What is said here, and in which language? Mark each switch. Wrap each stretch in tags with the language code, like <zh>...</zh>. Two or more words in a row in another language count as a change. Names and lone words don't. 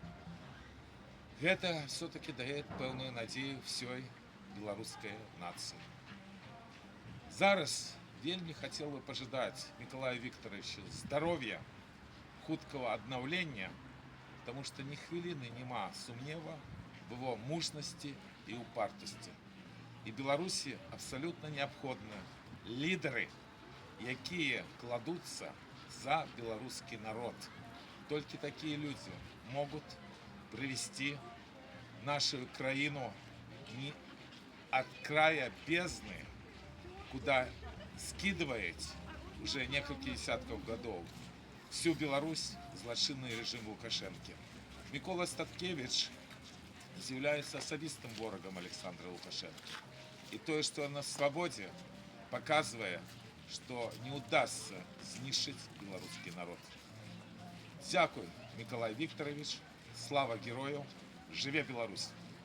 <be>Гэта все-таки дае пэўную надзею ўсёй беларускай нацыі. Зараз вельмі хацеў бы пажадаць Мікалаю Віктаровичу здароўя, хуткага аднаўлення, таму што ні хвіліны няма сумнева</be> <ru>в его</ru> <be>мужнасці і упартасці. І Беларусі абсалютна неабходны лідары, якія кладуцца за беларускі народ. Толькі такія людзі могуць прывести нашу краіну не</be> <ru>от края бездны, куда скидывает уже несколько десятков годов всю Беларусь злачынны режим Лукашенко.</ru> <be>Мікола Статкевич является асабістым ворогом Александра Лукашенко.</be> <ru>И то, что он на свободе, показывает, что не удастся знищить белорусский народ.</ru> <uk>Дякую, Миколай Викторович.</uk> <be>Слава герою! Живе Беларусь!</be>